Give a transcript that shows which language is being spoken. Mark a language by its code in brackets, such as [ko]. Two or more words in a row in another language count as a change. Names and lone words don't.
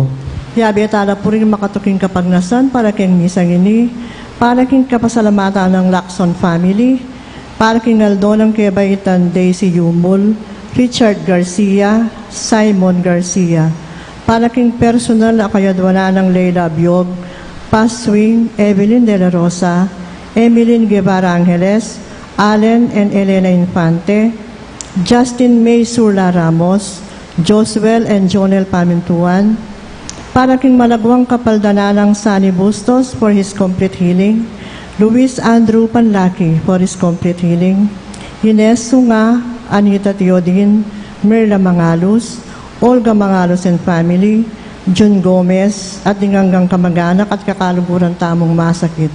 [pam] Yabi at ala po rin makatuking kapagnasan para king misang ini, para king kapasalamatan ng Lacson family, para king Aldo ng Kebaitan Daisy Yumol, Richard Garcia, Simon Garcia, para king personal na kayadwana ng Leila Biog, Paswing, Evelyn De La Rosa, Emeline Guevara Angeles, Allen and Elena Infante, Justin May Surla Ramos, Josuel and Jonel Pamintuan, para king malagwang kapaldana ng Sunny Bustos [en] for his complete healing, [pam] Luis Andrew Panlaki [en] for his complete healing, [pam] Ines Sunga, Anita Teodin, Merla Mangalos, Olga Mangalos and family, Jun Gomez, at hanggang kamag-anak at kakaluguran tamong masakit.